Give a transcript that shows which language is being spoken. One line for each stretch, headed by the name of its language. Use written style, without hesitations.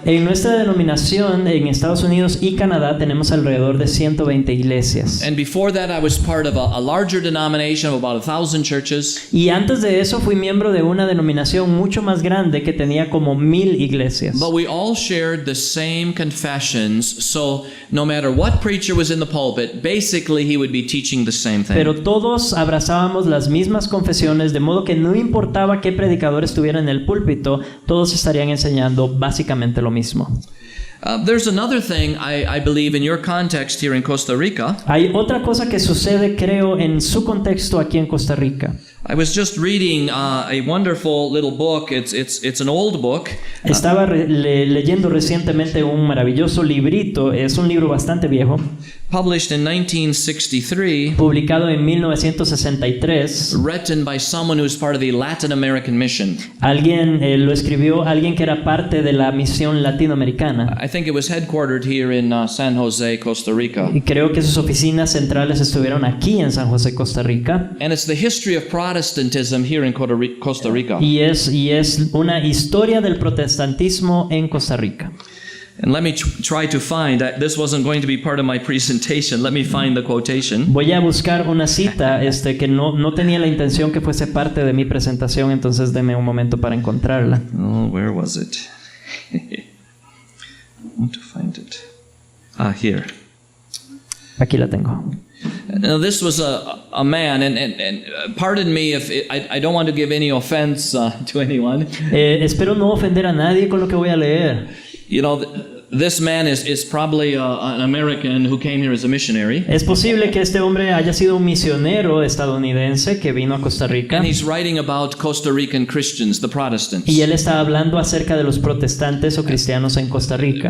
Spanish: En nuestra denominación en Estados Unidos y Canadá tenemos alrededor de 120 iglesias.
English: And before that, I was part of a larger denomination of about 1,000 churches.
Spanish: Y antes de eso fui miembro de una denominación mucho más grande que tenía como 1,000 iglesias.
English: But we all shared the same confessions, so no matter what preacher was in the pulpit, basically he would be teaching the same thing.
Spanish: Pero todos abrazábamos las mismas confesiones, de modo que no importaba qué predicador estuviera en el púlpito, todos estarían enseñando básicamente lo mismo.
English: There's another thing I believe in your context here in Costa Rica.
Spanish: Hay otra cosa que sucede, creo, en su contexto aquí en Costa Rica.
English: I was just reading a wonderful little book. It's an old book.
Spanish: Estaba leyendo recientemente un maravilloso librito, es un libro bastante viejo.
English: Published in 1963.
Spanish: Publicado en 1963.
English: Written by someone who's part of the Latin American mission.
Spanish: Alguien lo escribió, alguien que era parte de la misión latinoamericana.
English: I think it was headquartered here in San Jose, Costa Rica.
Spanish: Y creo que sus oficinas centrales estuvieron aquí en San José, Costa Rica.
English: And it's the history of Protestantism here in Costa Rica.
Spanish: Y es una historia del protestantismo en Costa Rica.
English: And let me try to find, this wasn't going to be part of my presentation, let me find the quotation.
Spanish: Voy a buscar una cita que no tenía la intención que fuese parte de mi presentación, entonces deme un momento para encontrarla.
English: Oh, where was it? I want to find it. Here.
Spanish: Aquí la tengo.
English: Now this was a man, and pardon me if I don't want to give any offense to anyone.
Spanish: Espero no ofender a nadie con lo que voy a leer.
English: You know, this man is probably an American who came here as a missionary.
Spanish: Es posible que este hombre haya sido un misionero estadounidense que vino a Costa Rica.
English: And he's writing about Costa Rican Christians, the Protestants.
Spanish: Y él está hablando acerca de los protestantes o cristianos en Costa Rica.